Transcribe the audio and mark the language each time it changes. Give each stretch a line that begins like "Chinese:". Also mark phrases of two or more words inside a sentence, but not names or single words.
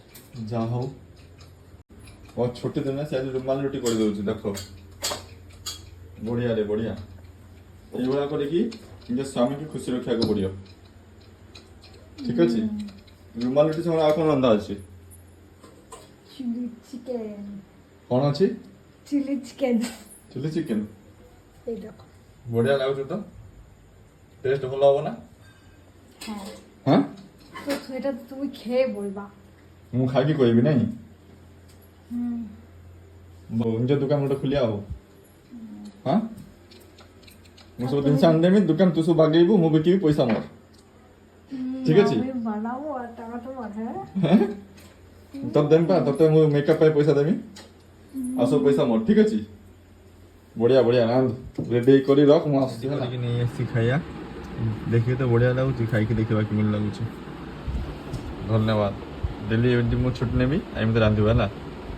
Odia: ଯା ହଉ ମୋ ଛୁଟି ଦିନ ସେ ଆଜି ରୁମାଲ ରୁଟି କରିଦେଉଛି ଦେଖ ବଢ଼ିଆରେ ବଢ଼ିଆ ଏଇଭଳିଆ କରିକି ନିଜ ସ୍ୱାମୀକି ଖୁସି ରଖିବାକୁ ପଡ଼ିବ ଠିକ ଅଛି ରୁମାଲ ରୁଟି ସମୟରେ ଆଉ କ'ଣ ରନ୍ଧା ଅଛି
English: chilli chicken
Odia: କ'ଣ ଅଛି
English: chilli chicken chilli chicken
Bangla: এই দেখো
Odia: ବଢ଼ିଆ ଲାଗୁଛି ତ ଟେଷ୍ଟ ଭଲ ହବ ନା
Bangla: হ্যাঁ
Odia: ହଁ
Bangla: তো সেটা তুমি খেয়ে বলবা
Odia: ମୁଁ ଖାଇକି କହିବି ନାଇଁ
Bangla: হুম
Odia: ନିଜ ଦୋକାନ ଗୋଟେ ଖୋଲିବା ଆଉ ହଁ ମୁଁ ସବୁ ଜିନିଷ ଆଣିଦେମି ଦୋକାନ ତୁ ସବୁ ବାଗେଇବୁ ମୁଁ ବିକିବି ପଇସା ମୋର
Bangla: ঠিক আছে আমি বানাবো আর টাকা তোমার হ্যাঁ
Odia: ତତେ ଦେମି ପା ତତେ ମୁଁ ମେକଅପ୍ ପାଇଁ ପଇସା ଦେମି ଆଉ ସବୁ ପଇସା ମୋର ଠିକ ଅଛି ବଢ଼ିଆ ବଢ଼ିଆ ରାନ୍ଧ ରେଡି କରି ରଖ ମୁଁ ଆସୁଛି ହେଲା ନେଇ ଆସିଛି ଖାଇବା ଦେଖିକି ତ ବଢ଼ିଆ ଲାଗୁଛି ଖାଇକି ଦେଖିବା କେମିତି ଲାଗୁଛି ଧନ୍ୟବାଦ ଡେଲି ଏମିତି ମୁଁ ଛୁଟି ନେବି ଏମିତି ରାନ୍ଧିବ ହେଲା